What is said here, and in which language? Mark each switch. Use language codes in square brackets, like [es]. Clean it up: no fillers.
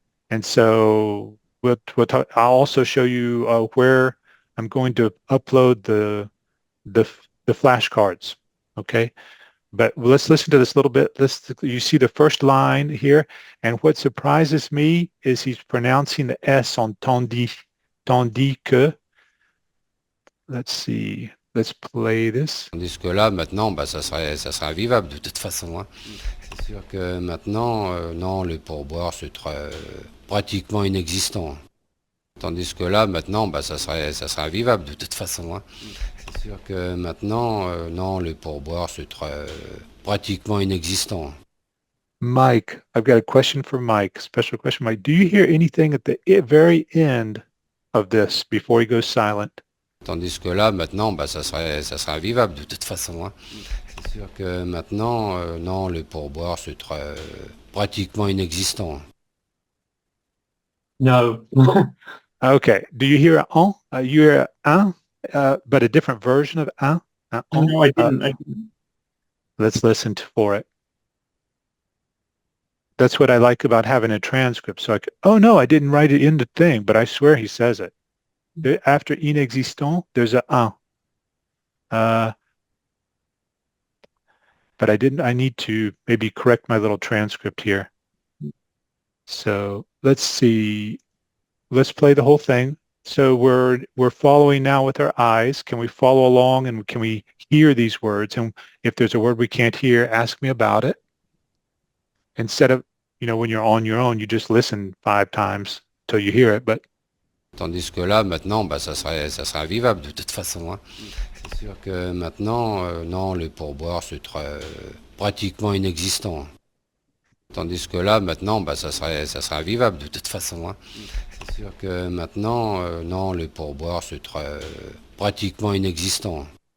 [en] And so we'll talk. I'll also show you where I'm going to upload the flashcards. Okay. But let's listen to this little bit. You see the first line here, and what surprises me is he's pronouncing the S on [fr] tandis que. [en] Let's see. Let's play this. [fr] Tandis que là, maintenant, ça serait invivable de toute façon. Hein. C'est sûr que maintenant, non, le pourboire, c'est pratiquement inexistant. Tandis que là, maintenant, ça serait invivable de toute façon. Hein. C'est sûr que maintenant, non, le pourboire, c'est pratiquement inexistant. [en] Mike, I've got a question for Mike, special question, Mike. Do you hear anything at the very end of this before he goes silent? [fr] Tandis que là, maintenant, ça serait invivable de toute façon. Hein. C'est sûr que maintenant, non, le pourboire, c'est pratiquement inexistant. [en] No. Okay. Do you hear un? You hear un, but a different version of un? Oh, no, I didn't. I didn't. Let's listen for it. That's what I like about having a transcript. So oh no, I didn't write it in the thing, but I swear he says it. After inexistant, there's a un. But I need to maybe correct my little transcript here. So let's see. Let's play the whole thing. So we're following now with our eyes. Can we follow along and can we hear these words? And if there's a word we can't hear, ask me about it. Instead of, when you're on your own, you just listen 5 times till you hear it. But [fr] Tandis que là, maintenant, bah, ça serait invivable de toute façon, hein. C'est sûr que maintenant, non, le pourboire, c'est pratiquement inexistant. Tandis que là, maintenant, bah, ça serait invivable de toute façon, hein. C'est sûr que maintenant, non, le pourboire, c'est pratiquement inexistant.